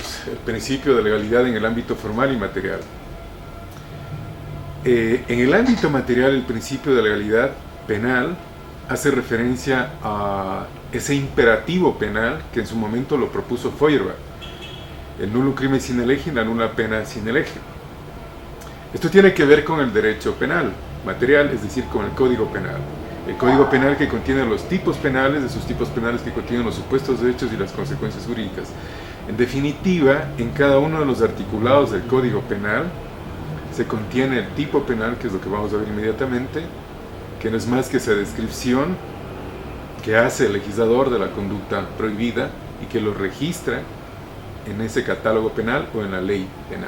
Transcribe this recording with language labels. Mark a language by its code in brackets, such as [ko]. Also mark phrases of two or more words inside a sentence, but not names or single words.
[es] El principio de legalidad en el ámbito formal y material. En el ámbito material, el principio de legalidad penal hace referencia a ese imperativo penal que en su momento lo propuso Feuerbach: el [la] nullum crimen sine lege, [es] la nula pena [la] sine lege. [es] Esto tiene que ver con el derecho penal material, es decir, con el Código Penal. El Código Penal que contiene los tipos penales, esos tipos penales que contienen los supuestos derechos y las consecuencias jurídicas. En definitiva, en cada uno de los articulados del Código Penal se contiene el tipo penal, que es lo que vamos a ver inmediatamente, que no es más que esa descripción que hace el legislador de la conducta prohibida y que lo registra en ese catálogo penal o en la ley penal.